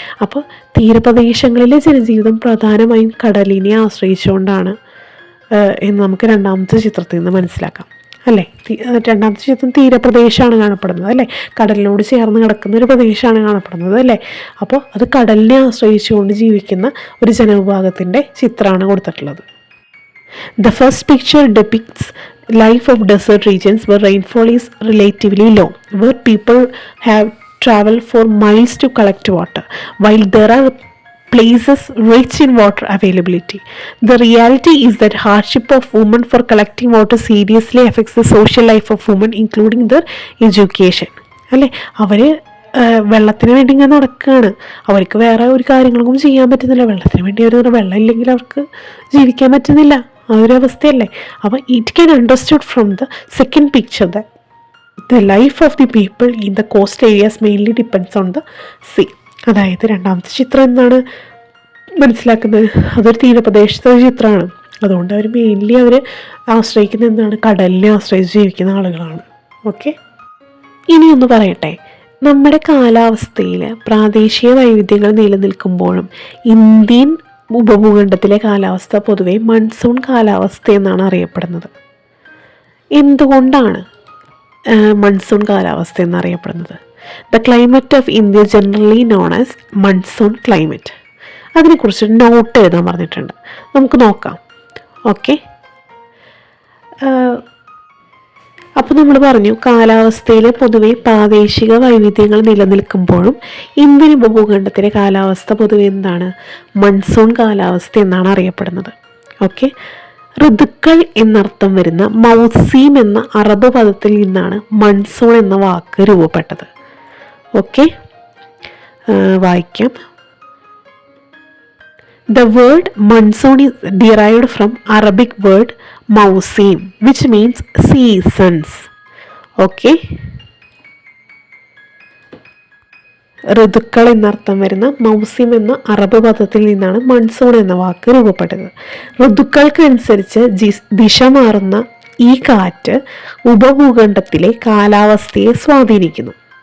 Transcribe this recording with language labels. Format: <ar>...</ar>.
<ml>അപ്പോൾ തീരപ്രദേശങ്ങളിലെ ജനജീവിതം പ്രധാനമായും കടലിനെ ആശ്രയിച്ചുകൊണ്ടാണ് എന്ന് നമുക്ക് രണ്ടാമത്തെ ചിത്രത്തിൽ നിന്ന് മനസ്സിലാക്കാം അല്ലേ. രണ്ടാമത്തെ ചിത്രം തീരപ്രദേശമാണ് കാണപ്പെടുന്നത് അല്ലേ, കടലിനോട് ചേർന്ന് കിടക്കുന്ന ഒരു പ്രദേശമാണ് കാണപ്പെടുന്നത് അല്ലേ. അപ്പോൾ അത് കടലിനെ ആശ്രയിച്ചുകൊണ്ട് ജീവിക്കുന്ന ഒരു ജനവിഭാഗത്തിൻ്റെ ചിത്രമാണ് കൊടുത്തിട്ടുള്ളത്.</ml> <en>The first picture depicts life of desert regions where rainfall is relatively low, where people have traveled for miles to collect water, while there are places rich in water availability. The reality is that hardship of women for collecting water seriously affects the social life of women, including their education.</en> <ml>അല്ലേ, അവർ വെള്ളത്തിന് വേണ്ടി ഇങ്ങനെ നടക്കുകയാണ്, അവർക്ക് വേറെ ഒരു കാര്യങ്ങളൊന്നും ചെയ്യാൻ പറ്റുന്നില്ല. വെള്ളത്തിന് വേണ്ടി അവർ വെള്ളം ഇല്ലെങ്കിൽ അവർക്ക് ജീവിക്കാൻ പറ്റുന്നില്ല, ആ ഒരു അവസ്ഥയല്ലേ.</ml> <en>അപ്പോൾ it can understood from the second picture the life of the people in the coast areas mainly depends on the sea.</en> <ml>അതായത് രണ്ടാമത്തെ ചിത്രം എന്താണ് മനസ്സിലാക്കുന്നത്, അതൊരു തീരപ്രദേശത്തെ ഒരു ചിത്രമാണ്. അതുകൊണ്ട് അവർ മെയിൻലി അവർ ആശ്രയിക്കുന്നത് എന്താണ്, കടലിനെ ആശ്രയിച്ച് ജീവിക്കുന്ന ആളുകളാണ്. ഓക്കെ, ഇനിയൊന്ന് പറയട്ടെ, നമ്മുടെ കാലാവസ്ഥയിൽ പ്രാദേശിക വൈവിധ്യങ്ങൾ നിലനിൽക്കുമ്പോഴും ഇന്ത്യൻ ഉപഭൂഖണ്ഡത്തിലെ കാലാവസ്ഥ പൊതുവെ മൺസൂൺ കാലാവസ്ഥ എന്നാണ് അറിയപ്പെടുന്നത്. എന്തുകൊണ്ടാണ് മൺസൂൺ കാലാവസ്ഥ എന്നറിയപ്പെടുന്നത്?</ml> <en>The climate of India generally known as monsoon climate.</en> <ml>അതിനെക്കുറിച്ച് നോട്ട് എഴുതാൻ പറഞ്ഞിട്ടുണ്ട്, നമുക്ക് നോക്കാം. ഓക്കെ, അപ്പോൾ നമ്മൾ പറഞ്ഞു കാലാവസ്ഥയിലെ പൊതുവെ പ്രാദേശിക വൈവിധ്യങ്ങൾ നിലനിൽക്കുമ്പോഴും ഇന്ത്യൻ ഉപഭൂഖണ്ഡത്തിലെ കാലാവസ്ഥ പൊതുവെ എന്താണ്, മൺസൂൺ കാലാവസ്ഥ എന്നാണ് അറിയപ്പെടുന്നത്. ഓക്കെ, ഋതുക്കൾ എന്നർത്ഥം വരുന്ന മൗസീം എന്ന അറബ് പദത്തിൽ നിന്നാണ് മൺസൂൺ എന്ന വാക്ക് രൂപപ്പെട്ടത്. ഓക്കെ, വായിക്കാം.</ml> <en>The word monsoon is derived from Arabic word mausim, which means seasons.</en> <ml>Okay, ഋതുക്കൾ എന്നർത്ഥം വരുന്ന മൗസിം എന്ന അറബ് പദത്തിൽ നിന്നാണ് മൺസൂൺ എന്ന വാക്ക് രൂപപ്പെട്ടത്. ഋതുക്കൾക്കനുസരിച്ച് ദിശ മാറുന്ന ഈ കാറ്റ് ഉപഭൂഖണ്ഡത്തിലെ കാലാവസ്ഥയെ സ്വാധീനിക്കുന്നു.</ml>